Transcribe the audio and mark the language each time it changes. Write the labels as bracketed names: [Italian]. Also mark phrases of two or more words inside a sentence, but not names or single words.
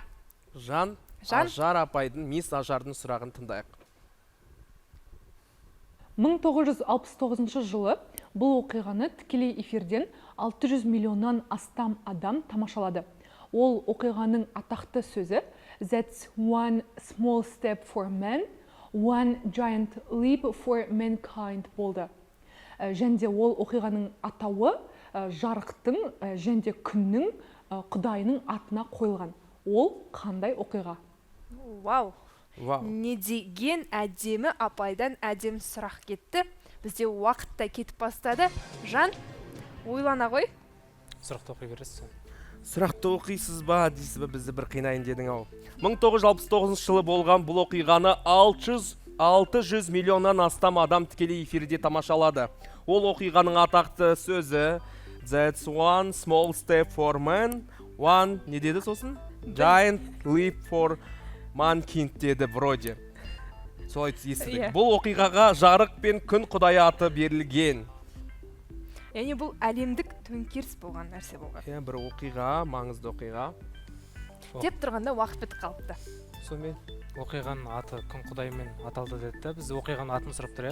[Kazakh] Ажар апайдың, мисс Ажардың сұрағын тыңдайық. 1969 жылы бұл оқиғаны тікелей эфирден 600 миллионнан астам адам тамашалады. Ол оқиғаның атақты сөзі [English] That's one small step for man, one giant leap for mankind [Kazakh] болды. Және ол оқиғаның атауы жарықтың және күннің құдайының атына қойылған. Ол қандай оқиға? Вау! Не деген әдемі апайдан әдем сұрақ кетті. Бізде уақытта кетіп бастады. Жан, ойлана ғой. Сұрақты оқи бересіз. Сұрақты оқисыз ба, дейсіз ба, бізді бір қинайын дедің ау. 1969 жылы болған бұл оқиғаны 600 миллионнан астам адам тікелей эфирде тамашалады. Ол оқиғаның атақты сөзі [English] That's one small step for man, one, [Kazakh] не деді сосын? [English] Giant leap for mankind [Kazakh] деді вроде. Солай естідік. Бұл оқиғаға жарық пен күн құдайы аты берілген. Яғни бұл әлемдік төңкеріс болған нәрсе болған. Бір оқиға, маңызды оқиға. Деп тұрғанда уақыт бітіп қалыпты. Сонымен Оқиғаның аты күн құдайымен аталды деді. Біз оқиғаның атын сұрап тұр,